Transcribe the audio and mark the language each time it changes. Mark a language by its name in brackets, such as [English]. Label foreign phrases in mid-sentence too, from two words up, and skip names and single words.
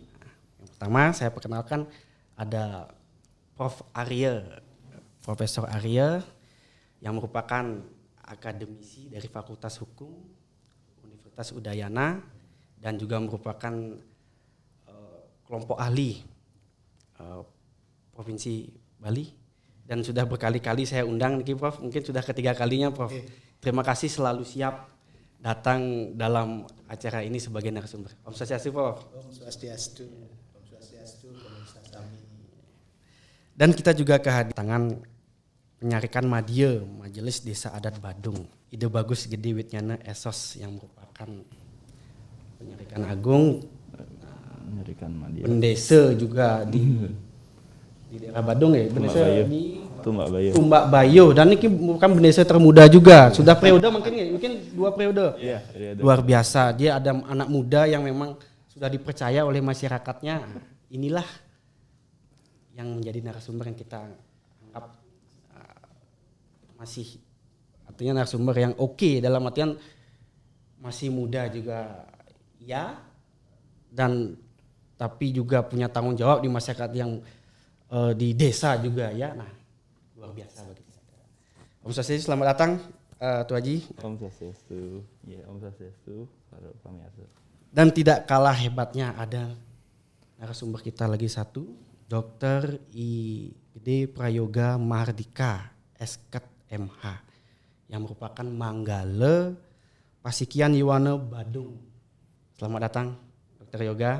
[Indonesian] Yang pertama, saya perkenalkan ada Profesor Arya yang merupakan akademisi dari Fakultas Hukum Universitas Udayana dan juga merupakan kelompok ahli Provinsi Bali dan sudah berkali-kali saya undang nih Prof, mungkin sudah ketiga kalinya Prof. Terima kasih selalu siap datang dalam acara ini sebagai narasumber. [Sanskrit] Om Swastiastu Prof. Om Swastiastu. Om Swastiastu. [Indonesian] Dan kita juga kehadiran penyarikan Madya Majelis Desa Adat Badung. Ide bagus gede witnyana esos yang merupakan penyarikan agung Penyarikan Madya. Pendesa juga di daerah Badung ya, Pendesa di Tumbak Bayo dan ini bukan Pendesa termuda juga, sudah periode mungkin 2 periode. Iya. Luar biasa, dia ada anak muda yang memang sudah dipercaya oleh masyarakatnya. Inilah yang menjadi narasumber yang kita anggap masih artinya narasumber yang oke dalam artian masih muda juga ya dan tapi juga punya tanggung jawab di masyarakat yang di desa juga ya. Nah, luar biasa bagi kita. [Sanskrit] Om Swastiastu, [Indonesian] selamat datang Tuh Haji. [Sanskrit] Om Swastiastu. [Indonesian] Ya, [Sanskrit] Om Swastiastu [Indonesian] para pemirsa. Dan tidak kalah hebatnya ada narasumber kita lagi satu, Dr. I.D. Prayoga Mahardika, Esket MH, yang merupakan Manggala Pasikian Yuwana Badung. Selamat datang Dr. Yoga.